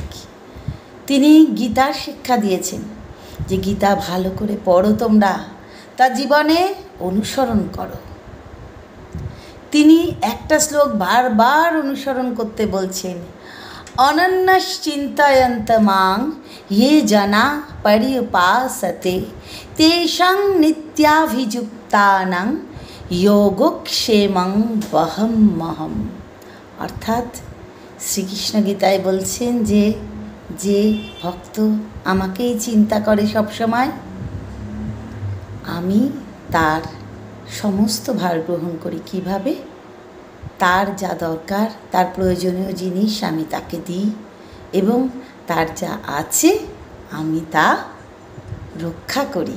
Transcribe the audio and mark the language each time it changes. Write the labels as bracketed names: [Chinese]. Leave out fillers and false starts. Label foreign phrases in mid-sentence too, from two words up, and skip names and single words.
[Bangla] তিনি গীতার শিক্ষা দিয়েছেন যে গীতা ভালো করে পড়ো তোমরা, তা জীবনে অনুসরণ করো। তিনি একটা শ্লোক বারবার অনুসরণ করতে বলছেন, [Sanskrit] अनन्यश्चिन्तयन्त मां ये जना पर्युपासते तेषां नित्याभियुक्तानां योगक्षेमं वहमहम। [Bangla] অর্থাৎ শ্রীকৃষ্ণ গীতায় বলছেন যে যে ভক্ত আমাকেই চিন্তা করে সবসময়, আমি তার সমস্ত ভার গ্রহণ করি। কিভাবে? তার যা দরকার, তার প্রয়োজনীয় জিনিস আমি তাকে দিই, এবং তার যা আছে আমি তা রক্ষা করি।